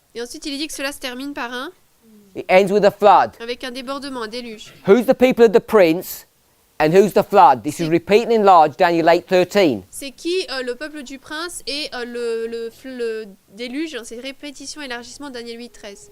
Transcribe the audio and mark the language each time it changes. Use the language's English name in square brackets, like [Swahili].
[French] Et ensuite, il est dit que cela se termine par [English] flood. [French] avec un débordement, un déluge. [English] Who's the people of the prince and who's the flood? This is repeating in large Daniel 8:13. [French] C'est qui le peuple du prince et le déluge, c'est répétition, élargissement, Daniel 8:13.